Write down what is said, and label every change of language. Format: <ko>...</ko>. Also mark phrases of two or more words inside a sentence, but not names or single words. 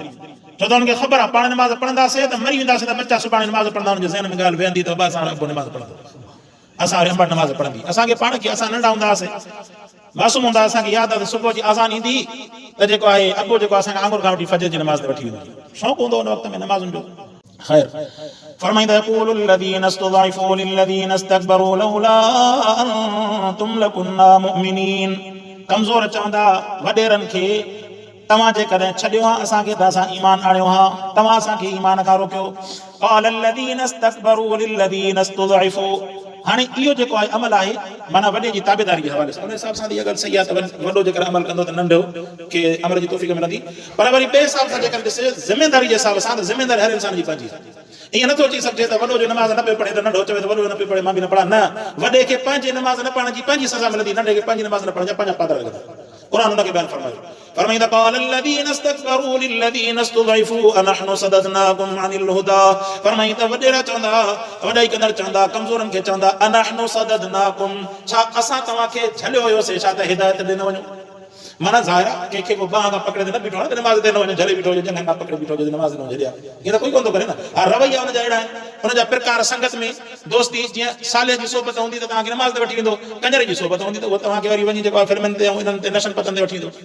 <sd>छो त हुनखे ख़बर आहे पाण नमाज़ पढ़ंदासीं त मरी वेंदासीं, त बच्चा सुभाणे नमाज़ पढ़ंदा, हुनजे ज़हन में ॻाल्हि वेहंदी त असां नमाज़ पढ़ंदो, असां वरी अंबा नमाज़ पढ़ंदी। असांखे पाण खे, असां नंढा हूंदा हुआसीं, मासूम हूंदा, असांखे यादि आहे त सुबुह जी अज़ान ईंदी त जेको आहे अॻो जेको असांखे आंगुर खां वठी फजर जी नमाज़ ते वठी वेंदो, शौक़ु हूंदो हुन वक़्त में नमाज़ुनि जो। ख़ैर फरमाईंदा</sd> <ar>यक़ूलु الذين استضعفوا للذين استكبروا لولا أنتم لكنا مؤمنين।</ar> <sd>कमज़ोर चवंदा वॾेरनि खे, तव्हां जेकॾहिं छॾियो हा असांखे त असां ईमान आणियो हा, तव्हां असांखे ईमान खां रोकियो।</sd> <ar>قال الذين استكبروا للذين استضعفوا।</ar> <sd>हाणे इहो जेको आहे अमल आहे, माना वॾे जी ताबेदारी जे हवाले सां, उन हिसाब सां इहा ॻाल्हि सही आहे त वॾो जेकर अमल कंदो त नंढो खे अमल जी तौफ़ीक़ मिलंदी। पर वरी ॿिए हिसाब सां जेकर ॾिसे ज़िमेदारी जे हिसाब सां, त ज़िमेदारी हर इंसान जी पंहिंजी आहे। ईअं नथो अची सघे त वॾो जो नमाज़ न पियो पढ़े त नंढो चवे त वॾो न पियो पढ़े मां बि न पढ़ा। न, वॾे खे पंहिंजी नमाज़ न पढ़ण जी पंहिंजी सज़ा मिलंदी, नंढे खे पंहिंजी नमाज़ न पढ़ण जा पंहिंजा पादर लॻंदा। क़ुर हुनखे बयानु फरमायो, फरमाईंदा</sd> <ar>قال الذين استكبروا للذين استضعفوا أنحن صددناكم عن الهدى।</ar> <sd>फरमाईंदा वॾेरा चवंदा, वॾाई कंदड़ चवंदा, कमज़ोरनि खे चवंदा,</sd> <ar>أنحن صددناكم,</ar> <sd>छा असां तव्हांखे झलियो हुयोसीं, छा त हिदायत ॾे न वञो। माना ज़ाहिर आहे कंहिंखे को बाह खां पकड़े त न बीठो आहे त नमाज़ ते न वञो, झले बीठो हुजे, जंहिं खां पकड़े बीठो हुजे नमाज़ न वञे, ईअं त कोई कोन थो करे न। हा रवैया हुनजा अहिड़ा आहिनि, हुनजा प्रकार संगत में दोस्ती, जीअं साले जी सोबत हूंदी त तव्हांखे नमाज़ ते वठी वेंदो, कंजरे जी सोबत हूंदी त उहो तव्हांखे वरी वञी जेको आहे फिल्मनि ते ऐं इन्हनि ते नशन पतनि ते वठी वेंदो।</sd>